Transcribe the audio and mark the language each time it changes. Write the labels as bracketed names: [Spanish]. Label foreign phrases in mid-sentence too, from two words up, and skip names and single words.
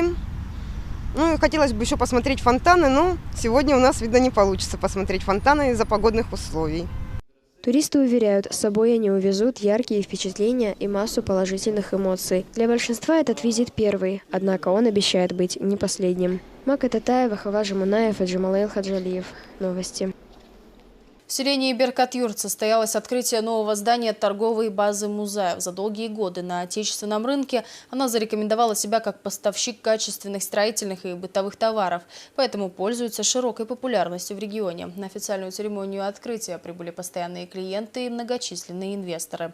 [Russian] Ну и хотелось бы еще посмотреть фонтаны, но сегодня у нас, видно, не получится посмотреть фонтаны из-за погодных условий. Туристы уверяют, с собой они увезут яркие впечатления и массу положительных эмоций. Для большинства этот визит первый, однако он обещает быть не последним. Мака Татаева, Хаважа Мунаев и Джамалейл Хаджалиев. Новости. В селении Беркат-Юрт состоялось открытие нового здания торговой базы музеев. За долгие годы на отечественном рынке она зарекомендовала себя как поставщик качественных строительных и бытовых товаров, поэтому пользуется широкой популярностью в регионе. На официальную церемонию открытия прибыли постоянные клиенты и многочисленные инвесторы.